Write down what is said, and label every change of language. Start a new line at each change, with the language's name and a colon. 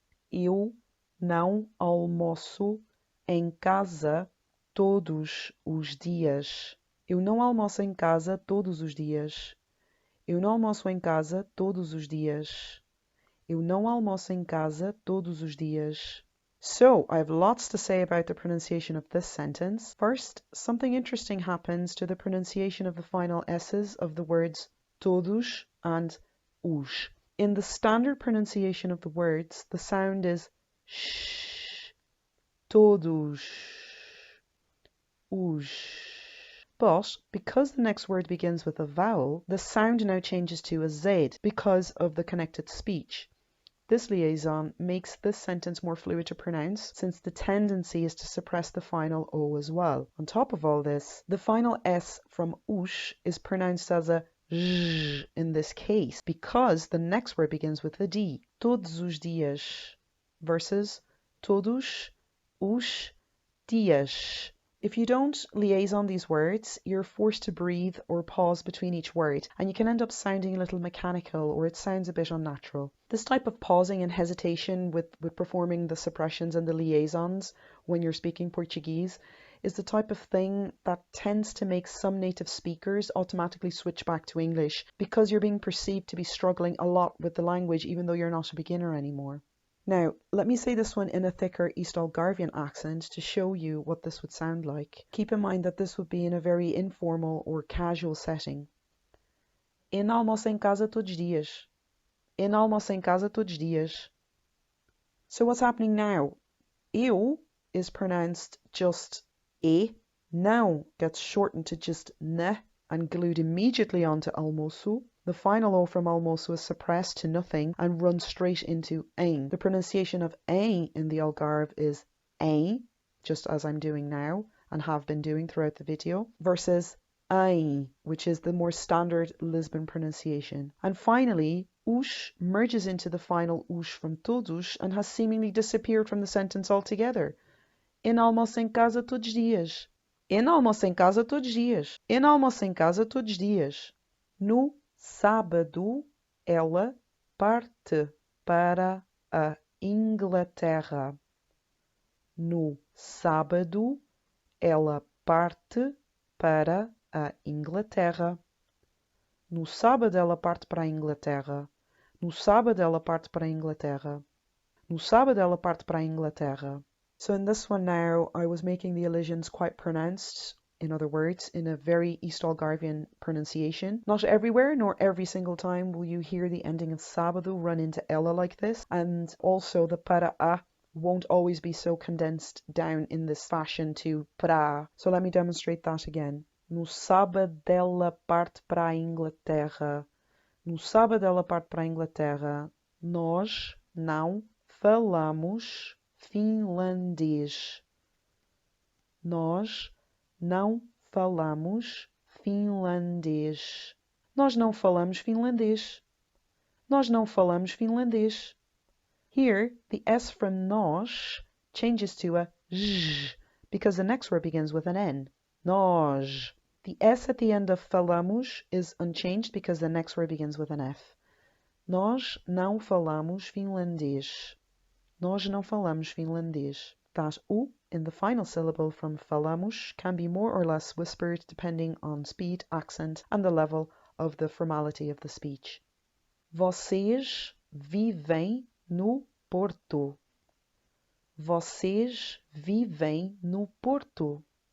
Portuguese: Eu não almoço em casa todos os dias. Eu não almoço em casa todos os dias. Eu não almoço em casa todos os dias. Eu não almoço em casa todos os dias.
English: So, I have lots to say about the pronunciation of this sentence. First, something interesting happens to the pronunciation of the final S's of the words todos and os. In the standard pronunciation of the words, the sound is sh, todos, os. But because the next word begins with a vowel, the sound now changes to a Z because of the connected speech. This liaison makes this sentence more fluid to pronounce, since the tendency is to suppress the final O as well. On top of all this, the final S from os is pronounced as a j in this case, because the next word begins with a D.
Portuguese: Todos os dias versus todos os dias.
English: If you don't liaison these words, you're forced to breathe or pause between each word, and you can end up sounding a little mechanical, or it sounds a bit unnatural. This type of pausing and hesitation with performing the suppressions and the liaisons when you're speaking Portuguese is the type of thing that tends to make some native speakers automatically switch back to English, because you're being perceived to be struggling a lot with the language even though you're not a beginner anymore. Now, let me say this one in a thicker East Algarvian accent to show you what this would sound like. Keep in mind that this would be in a very informal or casual setting.
Portuguese: Eu não almoço em casa todos os dias. Eu não almoço em casa todos os dias.
English: So what's happening now? Eu is pronounced just e. Não gets shortened to just n and glued immediately onto almoço. The final O from almoço is suppressed to nothing and runs straight into em. The pronunciation of em in the Algarve is em, just as I'm doing now and have been doing throughout the video, versus em, which is the more standard Lisbon pronunciation. And finally, os merges into the final os from todos and has seemingly disappeared from the sentence altogether.
Portuguese: Eu não almoço em casa todos os dias. Eu não almoço em casa todos os dias. Eu não almoço em casa todos os dias. No sábado, ela parte para a Inglaterra. No sábado, ela parte para a Inglaterra. No sábado, ela parte para a Inglaterra. No sábado, ela parte para a Inglaterra. No sábado, ela parte para a Inglaterra.
English: So in this one now, I was making the elisions quite pronounced, in other words, in a very East Algarvian pronunciation. Not everywhere, nor every single time will you hear the ending of sábado run into ella like this, and also the para a won't always be so condensed down in this fashion to pra. So let me demonstrate that again.
Portuguese: No sábado ela parte para a Inglaterra. No sábado ela parte para a Inglaterra. Nós não falamos finlandês. Nós não falamos finlandês. Nós não falamos finlandês. Nós não falamos finlandês.
English: Here, the S from nós changes to a j because the next word begins with an N. Nós. The S at the end of falamos is unchanged because the next word begins with an F.
Portuguese: Nós não falamos finlandês. Nós não falamos finlandês.
English: That U in the final syllable from falamos can be more or less whispered depending on speed, accent, and the level of the formality of the speech.
Portuguese: Vocês vivem no Porto. Vocês vivem no Porto.